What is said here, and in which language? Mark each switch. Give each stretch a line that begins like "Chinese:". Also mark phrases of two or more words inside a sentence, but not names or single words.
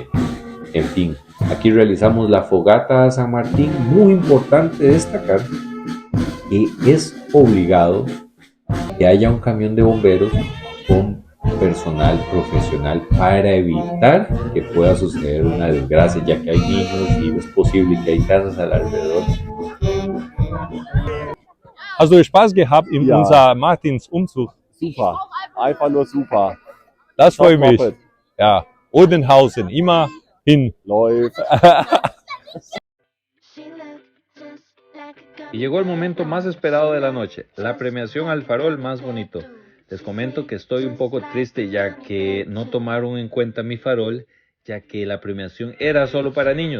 Spanish: En fin, aquí realizamos la fogata a San Martín, muy importante destacar que es obligado que haya un camión de bomberos con personal profesional para evitar que pueda suceder una desgracia, ya que hay niños y es posible que hay casas alrededor.
German: Hast du Spaß gehabt in Ja. unser Martinsumzug? Super, einfach nur super. Das freut mich. Top. Ja, Odenhausen, immer hin. Läuft.
Spanish: Y llegó el momento más esperado de la noche, la premiación al farol más bonito. Les comento que estoy un poco triste ya que no tomaron en cuenta mi farol, ya que la premiación era solo para niños.